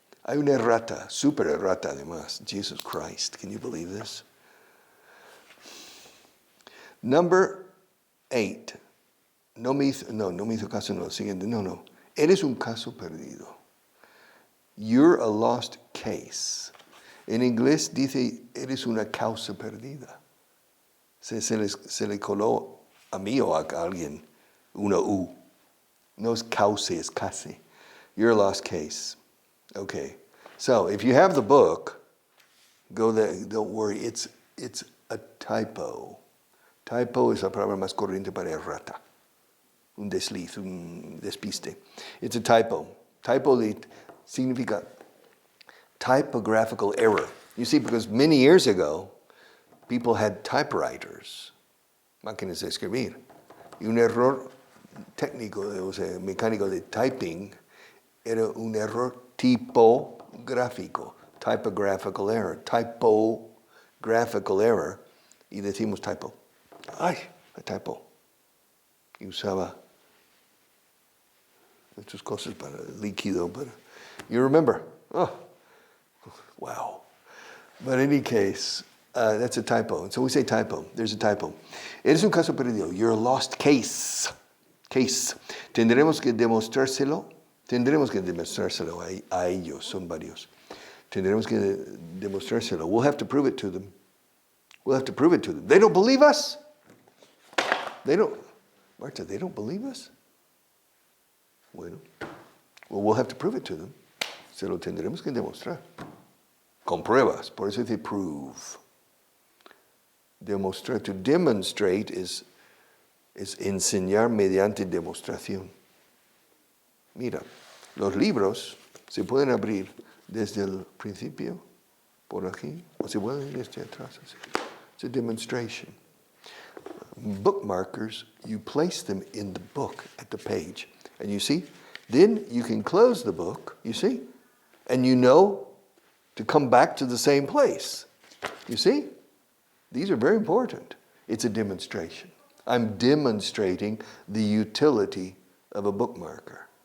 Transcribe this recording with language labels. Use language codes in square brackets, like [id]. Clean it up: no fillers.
[es] Hay una errata, super errata además. [en] Jesus Christ, can you believe this? Number 8. [es] No me hizo caso, no. Siguiente, no. Eres un caso perdido. [en] You're a lost case. [es] En inglés dice, eres una causa perdida. Se le coló a mí o a alguien una U. No es causa, es casi. [en] You're a lost case. Okay. So, if you have the book, go there. Don't worry, it's a typo. [es] Typo es la palabra más corriente para errata. Un desliz, un despiste. [en] It's a typo. Typo significa typographical error. You see, because many years ago, people had typewriters, [es] máquinas de escribir. Y un error técnico, o sea, mecánico de typing, era un error tipográfico. [en] Typographical error. Typographical error. [es] Y decimos [en] typo. Ay, a typo. [es] Y usaba estas cosas para líquido, para... [en] You remember? Oh, wow. But in any case, that's a typo. So we say typo. There's a typo. [es] Eres un caso perdido. [en] You're a lost case. Case. [es] Tendremos que demostrárselo a ellos. Son varios. Tendremos que demostrárselo. [en] We'll have to prove it to them. They don't believe us. Marta, they don't believe us? Bueno, well, we'll have to prove it to them. [es] Se lo tendremos que demostrar. Con pruebas. Por eso dice prove. Demostrar. [en] To demonstrate is [es] enseñar mediante demostración. Mira, los libros se pueden abrir desde el principio, por aquí, o se pueden ir desde atrás. [en] It's a demonstration. Bookmarkers, you place them in the book at the page. And you see, then you can close the book, you see, and you know to come back to the same place. You see? These are very important. It's a demonstration. I'm demonstrating the utility of a bookmarker.